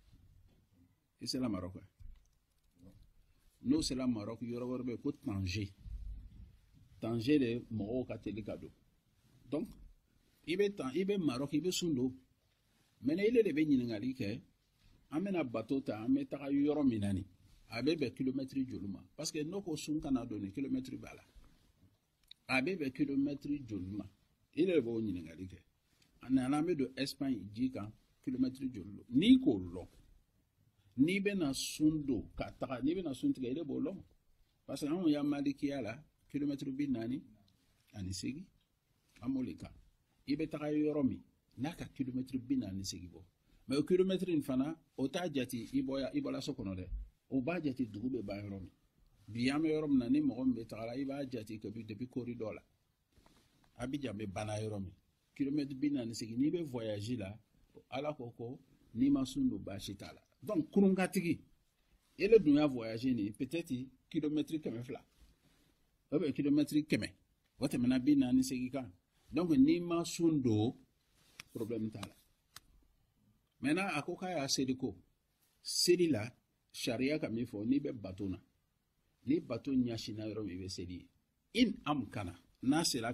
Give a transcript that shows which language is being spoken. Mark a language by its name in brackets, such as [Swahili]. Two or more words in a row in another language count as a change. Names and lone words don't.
[Bambara] i sera Maroc wa n'o sera Maroc yɔrɔ wɛrɛ bɛ yen ko Tanger de mɔgɔw ka teli ka don donc i bɛ Maroc i bɛ sun don maintenant ile de bɛ ɲininkali kɛ an bɛna bateau ta an bɛ taga yɔrɔ min na nin a bɛ bɛn kilomètre joli ma [French] parce que [Bambara] n'o ko sun kana don nin kilomètre b'a la a bɛ bɛn kilomètre joli ma. [French] Il est bon [Bambara] ɲininkali kɛ a nana an bɛ don Espagne ji kan kilomètre joli lo n'i k'o lɔn n'i bɛna sun don ka taga n'i bɛna sun tigɛ i de b'o lɔn [French] parce que [Bambara] anw ya malikiya la kilomètre 48 an b'o de kan i bɛ taga yɔrɔ min n'a ka kilomètre 48 bɔ mais o kilomètre in fana o t'a jate i bɔla so kɔnɔ dɛ o b'a jate dugu bɛ ban yɔrɔ min bi an bɛ yɔrɔ min na ni mɔgɔ min bɛ taga la i b'a jate depuis corridor la. Abidjan bɛ bana yɔrɔ min kilomètre 48 n'i bɛ voyage la ala ko n'i ma sun don baasi t'a la donc kurunkatigi ele dun y'a voyage nin peut-être kilomètre 200 [French] ou bien [Bambara] kilomètre 100 o tɛmɛna 48 kan donc n'i ma sun don problème t'a la maintenant a ko k'a y'a seri ko seri la sariya ka min fɔ n'i bɛ bateau na ni bateau ɲɛsinna yɔrɔ min i bɛ seri in amkana n'a sera